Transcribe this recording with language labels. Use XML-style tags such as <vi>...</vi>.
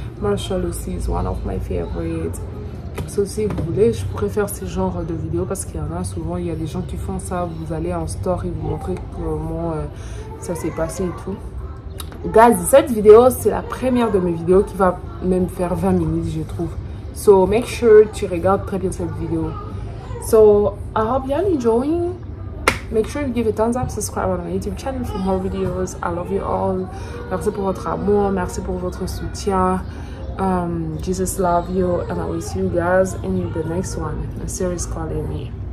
<fr>Marshall aussi</fr> <en>is one of my favorites.</en> <fr>So, si vous voulez, je pourrais faire ce genre de vidéos parce qu'il y en a souvent, il y a des gens qui font ça. Vous allez en store et vous montrer comment ça s'est passé et tout. Guys, cette vidéo, c'est la première de mes vidéos qui va même faire 20 minutes, je trouve. So,</fr> <en>make sure</en> <fr>tu regardes très bien cette vidéo.</fr> <en>So, I hope you're enjoying. Make sure you give a thumbs up, subscribe on my YouTube channel for more videos. I love you all.</en> <fr>Merci pour votre amour, merci pour votre soutien.</fr> <en>Jesus love you, and I will see you guys in the next one. A series called Me.</en>